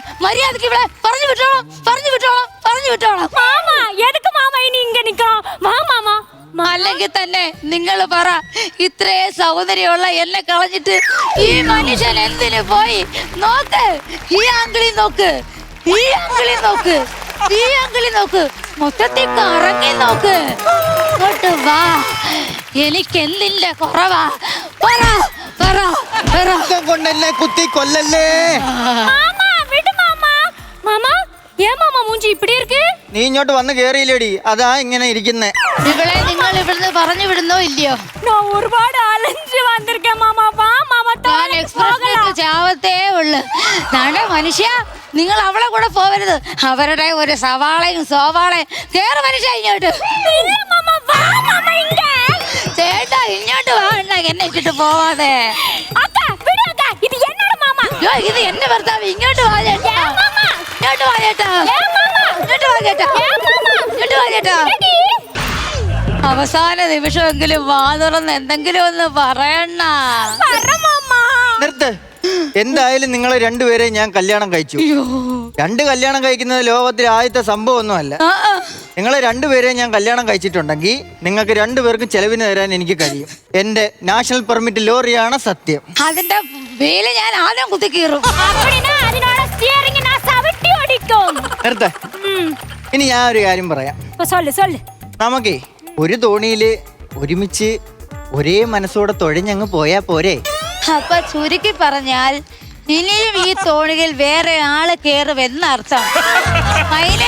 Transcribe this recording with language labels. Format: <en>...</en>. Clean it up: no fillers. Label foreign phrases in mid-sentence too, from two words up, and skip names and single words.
<ml>മര്യാദക്ക് ഇവിടെ പറഞ്ഞു വിട്ടോളാം, പറഞ്ഞു വിട്ടോളാം, പറഞ്ഞു വിട്ടോളാം.</ml> <ta>மாமா, எதுக்கு மாமா இனி இங்க நிக்கிறோம்? வா மாமா.</ta> <ml>അല്ലെങ്കിൽ തന്നെ നിങ്ങൾ പറ, ഇത്രയും സൗന്ദര്യമുള്ള എന്നെ കളഞ്ഞിട്ട് ഈ മനുഷ്യൻ എന്തിനു പോയി? നോക്ക്, ഈ ആംഗിളിൽ നോക്ക്, ഈ ആംഗിളിൽ നോക്ക്, ഈ ആംഗിളിൽ നോക്ക്, മൊത്തത്തിൽ കറങ്ങി നോക്ക്. ഇങ്ങോട്ട് വാ, എനിക്ക് എന്തിന്റെ കുറവാ? പറ പറ പറ. രക്തം കൊണ്ടെന്നെ കുത്തി കൊല്ലല്ലേ.</ml> <ta>மாமா, விடு மாமா. மாமா, ஏன் மாமா மூஞ்சி இப்படி இருக்கு?</ta> <ml>നീ ഇങ്ങോട്ട് വന്ന് കേറിയില്ലേടി, അതാ ഇങ്ങനെ ഇരിക്കുന്നേ. ഇവളെ നിങ്ങൾ ഇവിടുന്ന് പറഞ്ഞു വിടുന്നോ ഇല്ലയോ?</ml> <ta>நான் ஒருபாடு அலைஞ்சு வந்திருக்கேன் மாமா. வா மாமா,</ta> <ml>ഞാൻ</ml> <ta>தானே</ta> <ml>എക്സ്പ്രഷൻ</ml> <ta>போகலாம்.</ta> <ml>ചാവത്തേ ഉള്ളു. നാടേ മനുഷ്യ, നിങ്ങൾ അവളെ കൂടെ പോവരുത്. അവരുടെ ഒരു സവാളയും സോവാളയും. കേറ് മനുഷ്യ ഇങ്ങോട്ട്.</ml> <ta>இல்ல மாமா, வா மாமா இங்க.</ta> <ml>ചേട്ടാ ഇങ്ങോട്ട് വേണ്ട, എന്നെ ഇട്ടിട്ട് പോവാതെ.</ml> <ta>அக்கா, விடு அக்கா. இது என்னோட மாமா.</ta> <ml>യ്യോ, ഇത് എന്റെ ഭർത്താവ്. ഇങ്ങോട്ട് വാ ചേട്ടാ,</ml> <ta>ஏன் மாமா?</ta> <ml>ഇങ്ങോട്ട് വാ ചേട്ടാ,</ml> <ta>ஏன் மாமா?</ta> <ml>ഇങ്ങോട്ട് വാ ചേട്ടാ,</ml> <ta>ஏன் மாமா?</ta> <ml>ഇങ്ങോട്ട് വാ ചേട്ടാ.</ml> <ta>எடி?</ta> <ml>അവസാന നിമിഷമെങ്കിലും വാ തുറന്ന് എന്തെങ്കിലും ഒന്ന് പറയണ.</ml> <ta>வர மாமா.</ta> <ml>നിർത്ത്. എന്തായാലും നിങ്ങളെ രണ്ടുപേരെ ഞാൻ കല്യാണം കഴിച്ചു. രണ്ട് കല്യാണം കഴിക്കുന്നത് ലോകത്തിൽ ആദ്യത്തെ സംഭവമൊന്നുമല്ല. നിങ്ങളെ രണ്ടുപേരെ ഞാൻ കല്യാണം കഴിച്ചിട്ടുണ്ടെങ്കിൽ നിങ്ങൾക്ക് രണ്ടുപേർക്കും ചെലവിന് തരാൻ എനിക്ക് കഴിയും. എന്റെ</ml> <en>national permit</en> <ml>ലോറിയാണ് സത്യം. അതിന്റെ വേല് ഞാൻ ആദ്യം കുത്തിക്കീറും.</ml> <ta>அப்படினா அதனோட ஸ்டியரிங் நான் சவிட்டி ஓடிக்கும்.</ta> <ml>നിർത്ത്. ഇനി ഞാൻ ഒരു കാര്യം പറയാം.</ml> <ta>சொல்லு சொல்லு.</ta> <ml>നമുക്കേ ഒരു തോണിയില് ഒരുമിച്ച് ഒരേ മനസ്സോടെ തുഴഞ്ഞങ്ങ് പോയാ പോരെ? അപ്പൊ ചുരുക്കി പറഞ്ഞാൽ ഇനിയും ഈ തോണിയിൽ വേറെ ആള് കേറുമെന്നർത്ഥം. മൈനേ,</ml>